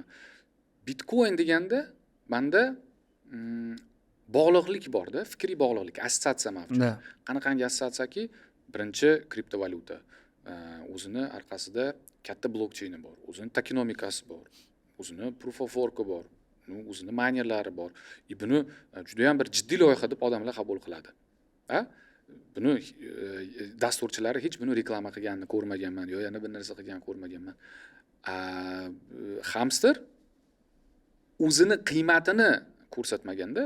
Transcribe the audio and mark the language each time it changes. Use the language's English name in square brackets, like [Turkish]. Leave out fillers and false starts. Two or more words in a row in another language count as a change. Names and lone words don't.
[Uzbek] Bitcoin deganda menda bog'liqlik bor-da, fikriy bog'liqlik, assotsiatsiya mavjud. Qanaqangi assotsiatsiyaki, birinchi kriptovalyuta, o'zini orqasida katta blokcheyni bor, o'zini tokenomikasi bor, o'zini [English] proof of work [Uzbek] bor, o'zini minerlari bor. Buni juda ham bir jiddiy loyiha deb odamlar qabul qiladi. Buni dasturchilari hech buni reklama qilganini ko'rmaganman, yo yana bir narsa qilganini ko'rmaganman. Hamster o'zini qiymatini ko'rsatmaganda,